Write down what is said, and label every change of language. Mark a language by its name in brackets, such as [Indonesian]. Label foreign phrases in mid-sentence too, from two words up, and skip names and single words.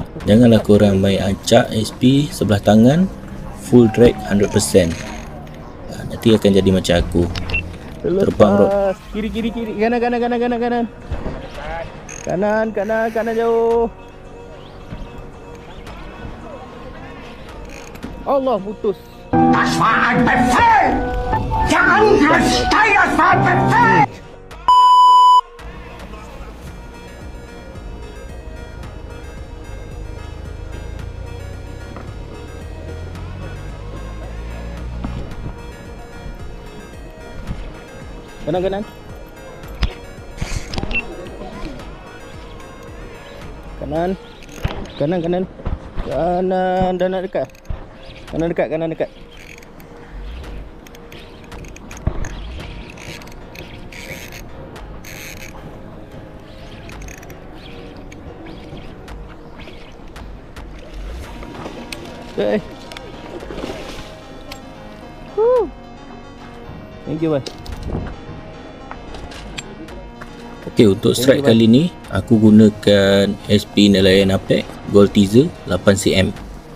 [Malay] janganlah korang main acak SP sebelah tangan [English] full drag [Malay] 100%. Nanti akan jadi macam aku. Terbang rod. Kiri kiri kiri. Kanan kanan kanan kanan kanan. Kanan kanan kanan jauh. Allah, putus. [German] Das war ein Befehl! Der Angriff Steyrs war ein Befehl! [Malay] Kanan kanan. Kanan. Kanan kanan. Kanan dah nak dekat. Kanan dekat, kanan dekat. [English] Thank you, bye. [Malay] Okay, untuk strike kali ni aku gunakan SP Nelayan Apex Gold Teaser 8cm.